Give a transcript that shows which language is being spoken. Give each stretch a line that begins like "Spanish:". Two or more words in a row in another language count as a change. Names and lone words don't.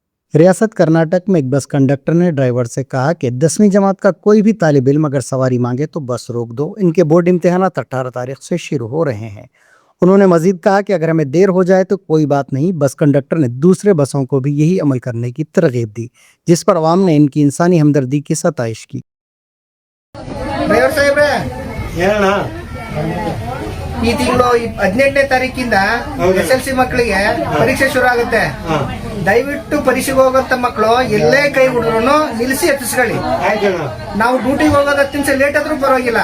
Urdu: ریاست کرناٹک میں ایک
English: bus conductor
Urdu: نے ڈرائیور سے کہا کہ 10ویں جماعت کا کوئی بھی طالب علم اگر سواری مانگے تو بس روک دو. ان کے بورڈ امتحانات 18 تاریخ سے شروع ہو رہے ہیں۔ انہوں نے مزید کہا کہ اگر ہمیں دیر ہو جائے تو کوئی بات نہیں.
English: bus conductor
Urdu: نے دوسرے بسوں کو بھی یہی عمل کرنے کی ترغیب دی، جس پر عوام نے ان کی انسانی ہمدردی کی ستائش کی.
Kannada: ಡ್ರೈವರ್ ಸಾಹೇಬ್ರೆ, ಹೇಳೋಣ. ಈ ತಿಂಗಳು 18ನೇ ತಾರೀಕಿಂದ SLC ಮಕ್ಕಳಿಗೆ ಪರೀಕ್ಷೆ ಶುರು ಆಗುತ್ತೆ. ದಯವಿಟ್ಟು ಪರೀಕ್ಷೆಗೆ ಹೋಗೋಂತ ಮಕ್ಕಳು ಎಲ್ಲೇ ಕೈ ಹುಡುಗರು ನಿಲ್ಲಿಸಿ ಎತ್ತಿಸ್ಕೊಳ್ಳಿ. ಆಯ್ತಣ್ಣ. ನಾವು ಡ್ಯೂಟಿಗೆ ಹೋಗೋದು 10 ನಿಮಿಷ ಲೇಟ್ ಆದ್ರೂ ಪರವಾಗಿಲ್ಲ.